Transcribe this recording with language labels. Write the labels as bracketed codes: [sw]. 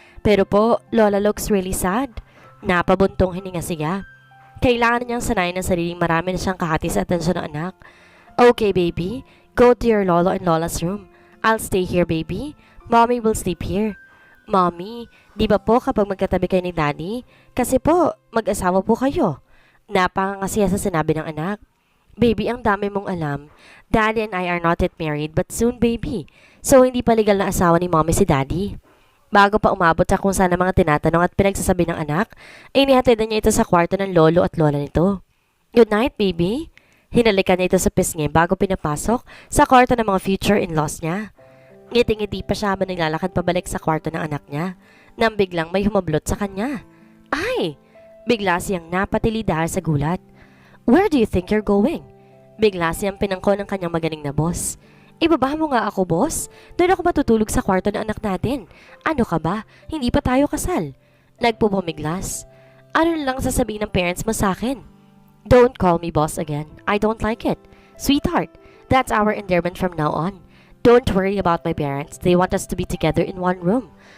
[tl] Pero po, [en] Lola looks really sad. [tl] Napabuntong hininga siya. Kailangan niyang sanayin ang sariling marami na siyang kahati sa atensyon ng anak. [en] Okay, baby. Go to your Lolo and Lola's room. I'll stay here, baby. Mommy will sleep here. Mommy, [tl] di ba po kapag magkatabi kayo ni Daddy? Kasi po, mag-asawa po kayo. Napakangasiya sa sinabi ng anak. Baby, ang dami mong alam. [en] Daddy and I are not yet married, but soon, baby. [tl] So, hindi pa legal na asawa ni Mommy si Daddy. Bago pa umabot sa kung saan ang mga tinatanong at pinagsasabi ng anak, ay inihatidan niya ito sa kwarto ng lolo at lola nito. [en] Good night, baby. [tl] Hinalikan niya ito sa pisngi bago pinapasok sa kwarto ng mga future in-laws niya. Ngiti-ngiti pa siya habang naglalakad pabalik sa kwarto ng anak niya, nang biglang may humablot sa kanya. Ay! Bigla siyang napatili dahil sa gulat. [en] Where do you think you're going? [tl] Bigla siyang pinangko ng kanyang magaling na boss. Ibaba mo nga ako, boss. Doon ako matutulog sa kwarto ng anak natin. Ano ka ba? Hindi pa tayo kasal. Nagpupumiglas. Ano na lang sasabihin ng parents mo sa akin? [en] Don't call me boss again. I don't like it. Sweetheart, that's our endearment from now on. Don't worry about my parents. They want us to be together in one room.